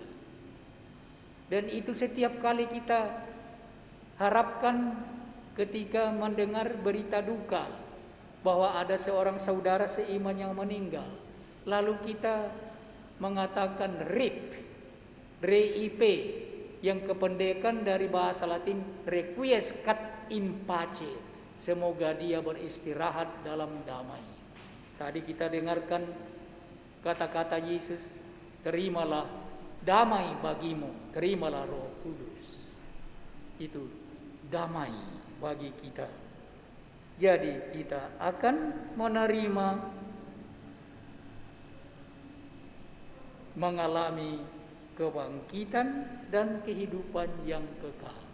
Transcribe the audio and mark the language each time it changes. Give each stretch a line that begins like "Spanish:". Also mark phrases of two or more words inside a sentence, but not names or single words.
Indonesian: Dan itu setiap kali kita harapkan ketika mendengar berita duka bahwa ada seorang saudara seiman yang meninggal, lalu kita mengatakan RIP, yang kependekan dari bahasa Latin
Latin: requiescat in pace.
Indonesian: Semoga dia beristirahat dalam damai. Tadi kita dengarkan kata-kata Yesus, terimalah damai bagimu, terimalah Roh Kudus. Itu damai bagi kita. Jadi kita akan menerima, mengalami kebangkitan dan kehidupan yang kekal.